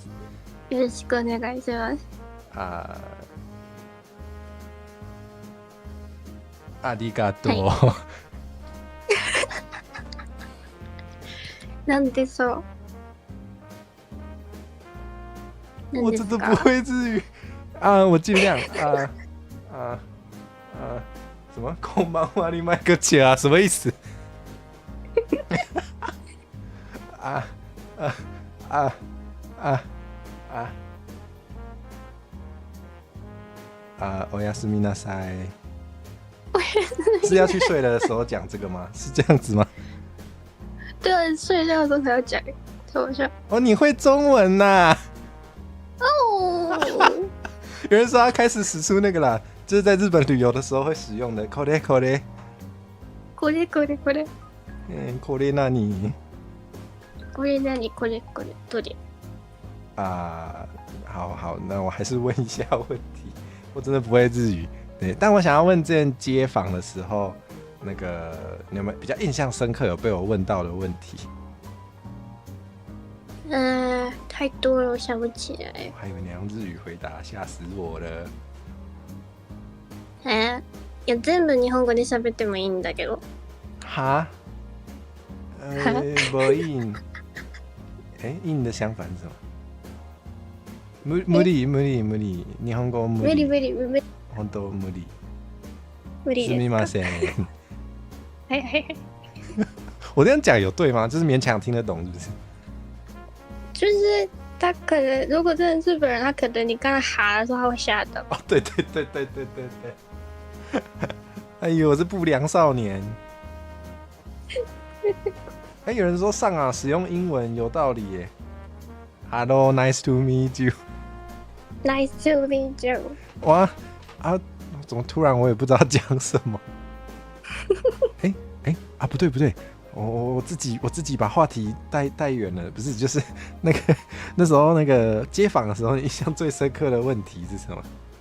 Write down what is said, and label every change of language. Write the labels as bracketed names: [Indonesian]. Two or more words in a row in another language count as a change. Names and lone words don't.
[Japanese] よろしくお願いします。ありがとう。なんでしょう。 [Chinese] 我真的不会日语啊，我尽量什么空邦瓦里麦克切啊，什么意思？ [Japanese] おやすみなさい。 [Chinese] 是要去睡了的时候讲这个吗？是这样子吗？对啊，睡觉的时候才要讲，开玩笑。哦，你会中文呐、哦，有人说他开始使出那个啦，就是在日本旅游的时候会使用的。 [Japanese] これ。これ。これ何？これ何？これどれ？ [Chinese] 好，那我还是问一下问题。我真的不会日语，对，但我想要问之前街访的时候，那个你有没有比较印象深刻有被我问到的问题？太多了，我想不起来。我还以为你用日语回答，吓死我了。 [Japanese] いや全部日本語で喋ってもいいんだけど。 [Chinese] 哈？不硬。硬的相反是什么？ 無理。 [Japanese] 日本語無理。無理。本当無理。無理です。すみません。はい。 [Chinese] 我这样讲有对吗？就是勉強听得懂，是不是？就是他可能，如果真的是日本人，他可能你刚才哈的时候，他会吓到。哦，对。哎呦，我是不良少年。有人说上啊，使用英文有道理耶。Hello, [English] nice to meet you. Nice to meet you. [Chinese] 哇怎么突然我也不知道讲什么？不对，我自己把话题带远了，不是，就是那时候那个街访的时候，印象最深刻的问题是什么？